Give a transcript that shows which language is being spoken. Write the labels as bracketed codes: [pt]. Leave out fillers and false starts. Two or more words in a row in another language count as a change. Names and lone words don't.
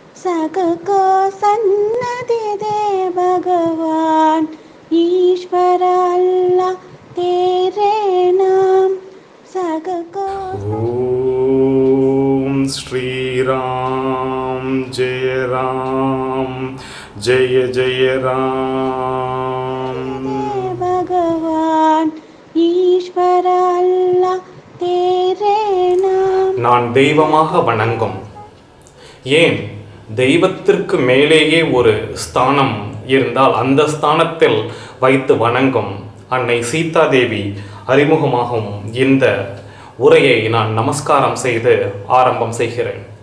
[hi] सगको सन्नति दे भगवान ईश्वर अल्लाह तेरे नाम सगको। ओम श्री राम जय राम जय जय राम भगवान ईश्वर अल्लाह तेरे नाम. [ta] நான் தெய்வமாக வணங்கும். ஏன் தெய்வத்திற்கு மேலேயே ஒரு ஸ்தானம் இருந்தால் அந்த ஸ்தானத்தில் வைத்து வணங்கும் அன்னை சீதாதேவி அறிமுகமாகும் இந்த உரையை நான் நமஸ்காரம் செய்து ஆரம்பம் செய்கிறேன்.